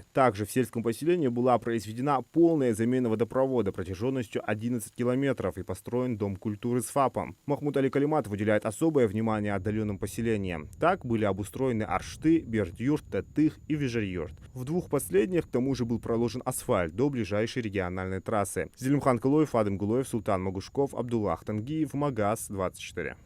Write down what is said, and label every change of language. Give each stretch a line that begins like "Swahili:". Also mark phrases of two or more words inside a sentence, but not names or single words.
Russian: Также в сельском поселении была произведена полная замена водопровода протяженностью 11 километров и построен дом культуры с ФАПом. Махмуд Али Калиматов уделяет особое внимание отдаленным поселениям. Так были обустроены Аршты, Бердюрт, Татых и Вижерюрт. В двух последних, к тому же, был проложен асфальт до ближайшей региональной трассы. Зелимхан Кылоев, Адым Гулоев, Султан Магушков, Абдуллах Тангиев, Магаз 24.